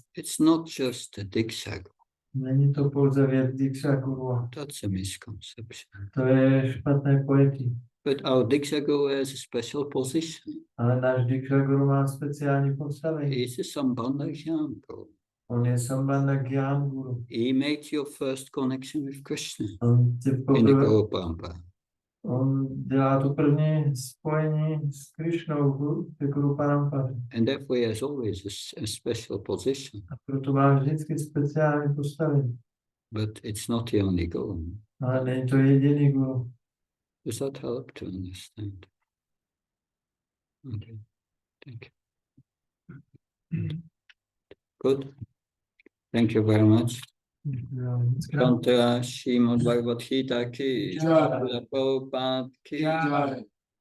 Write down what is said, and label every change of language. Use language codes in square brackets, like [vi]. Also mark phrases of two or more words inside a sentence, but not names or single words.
[en] It's not just a [sa] Diksha Guru. [cs] Není to pouze věc [sa] Diksha Guru. [en] That's a misconception. [cs] To je špatné pojetí. [en] But our [sa] Diksha Guru [en] has a special position. [cs] Ale náš [sa] Diksha Guru [cs] má speciální postavení. [en] He's a [sa] Sambandha Gyan Guru. [cs] On je [sa] Sambandha Gyan Guru. [en] He made your first connection with Krishna [cs] On [en] in the [sa] Guru Parampara. [cs] On dělá to první spojení s Krišnou v [sa] Guru Parampaře. [en] And therefore he has always a special position. [cs] A proto má vždycky speciální postavení. [en] But it's not the only Guru. [cs] Ale není to jediný Guru. [en] Does that help to understand? Okay, thank you. Good. Thank you very much. [hi] Tantra Srimad Bhagavad Gita ki, Prabhupada ki.